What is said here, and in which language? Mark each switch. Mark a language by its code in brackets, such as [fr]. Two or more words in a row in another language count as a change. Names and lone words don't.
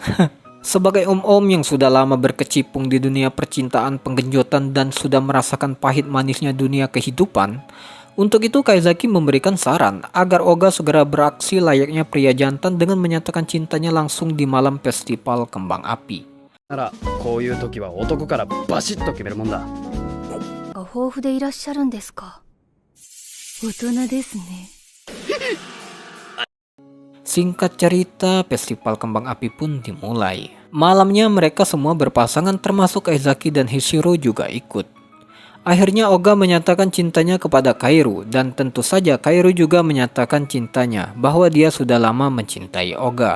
[id] Sebagai om-om yang sudah lama berkecimpung di dunia percintaan penggenjotan dan sudah merasakan pahit manisnya dunia kehidupan, untuk itu Kaizaki memberikan saran agar Oga segera beraksi layaknya pria jantan dengan menyatakan cintanya langsung di malam festival kembang api. [ja] ならこういう時は男からバシッと決めるもんだ。が豊富でいらっしゃるんですか。大人ですね。 [id] Singkat cerita, festival kembang api pun dimulai. Malamnya mereka semua berpasangan termasuk Kaizaki dan Hishiro juga ikut. Akhirnya Oga menyatakan cintanya kepada Kairo dan tentu saja Kairo juga menyatakan cintanya bahwa dia sudah lama mencintai Oga.